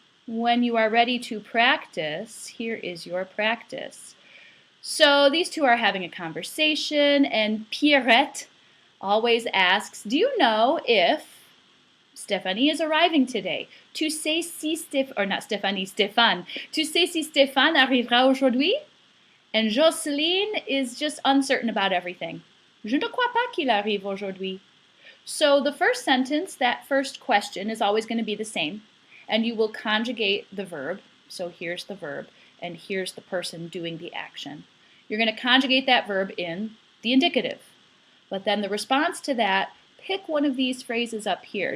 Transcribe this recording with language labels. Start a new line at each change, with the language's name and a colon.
English: when you are ready to practice, here is your practice. So these two are having a conversation, and Pierrette always asks, do you know if Stéphanie is arriving today?
French: Tu sais si Stéphane. Tu sais si Stéphane arrivera aujourd'hui?
English: And Jocelyne is just uncertain about everything.
French: Je ne crois pas qu'il arrive aujourd'hui.
English: So the first sentence, that first question, is always going to be the same. And you will conjugate the verb. So here's the verb, and here's the person doing the action. You're going to conjugate that verb in the indicative. But then the response to that, pick one of these phrases up here.